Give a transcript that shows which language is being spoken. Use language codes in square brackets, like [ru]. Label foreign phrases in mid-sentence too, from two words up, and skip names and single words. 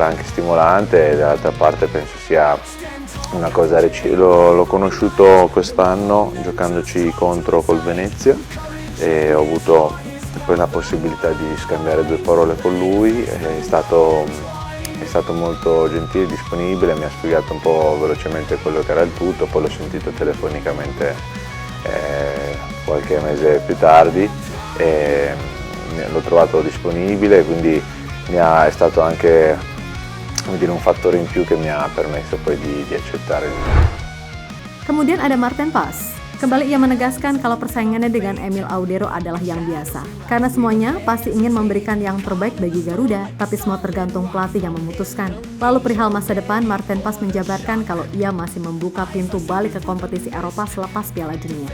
[it] anche stimolante, e dall'altra parte penso sia una cosa l'ho conosciuto quest'anno giocandoci contro col Venezia e ho avuto poi la possibilità di scambiare 2 parole con lui, è stato molto gentile, disponibile, mi ha spiegato un po' velocemente quello che era il tutto, poi l'ho sentito telefonicamente qualche mese più tardi e l'ho trovato disponibile, quindi è stato anche un fattore in più che mi ha permesso poi di accettare. [id] Kemudian ada Martin Paz. Kembali ia menegaskan kalau persaingannya dengan Emil Audero adalah yang biasa. Karena semuanya pasti ingin memberikan yang terbaik bagi Garuda, tapi semua tergantung pelatih yang memutuskan. Lalu perihal masa depan, Martin Paz menjabarkan kalau ia masih membuka pintu balik ke kompetisi Eropa selepas Piala Dunia.